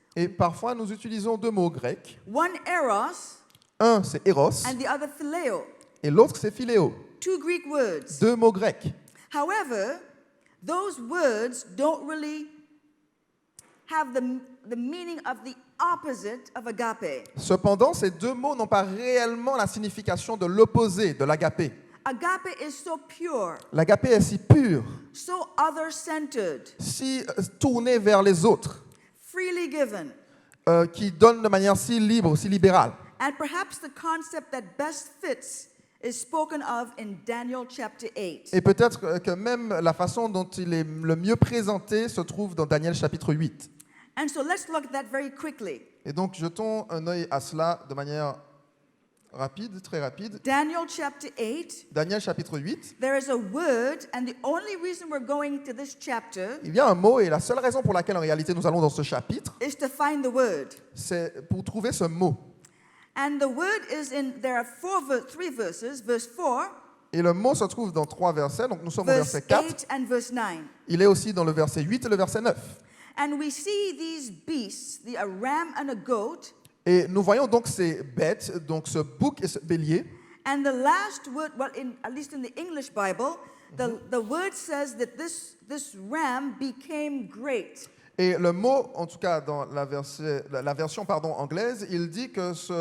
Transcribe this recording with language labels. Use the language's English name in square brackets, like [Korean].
[French] Et parfois, nous utilisons deux mots grecs. [English] one eros [French] Un, c'est eros, [English] and the other phileo. [French] et l'autre, c'est philéo. [English] Two Greek words. [French] Deux mots grecs. [English] However, those words don't really have the meaning of the opposite of agape. [French] Cependant, ces deux mots n'ont pas réellement la signification de l'opposé de l'agapé. [English] Agape is so pure, [French] L'agapé est si pur, [English] so other-centered, [French] si tourné vers les autres, [English] freely given. [French] qui donne de manière si libre, si libérale. [English] And perhaps the concept that best fits is spoken of in Daniel chapter 8. [French] Et peut-être que même la façon dont il est le mieux présenté se trouve dans Daniel chapitre 8. [English] And so let's look at that very quickly. [French] Et donc, jetons un œil à cela de manière rapide, très rapide. [English] Daniel chapter 8, [French] Daniel chapitre 8. [English] there is a word, and the only reason we're going to this chapter [French] Il y a un mot, et la seule raison pour laquelle en réalité nous allons dans ce chapitre, [English] is to find the word. [French] c'est pour trouver ce mot. [English] And the word is there are three verses, verse 4, [French] Et le mot se trouve dans 3 versets, donc nous sommes au [English] verse [French] verset 4. [English] 8, and verse 9. [French] Il est aussi dans le verset 8 et le verset 9. [English] And we see these beasts, a ram and a goat, [French] Et nous voyons donc ces bêtes, donc ce bouc et ce bélier. [English] and the last word, well, at least in the English Bible, the word says that this ram became great. [French] Et le mot, en tout cas dans la version anglaise, il dit que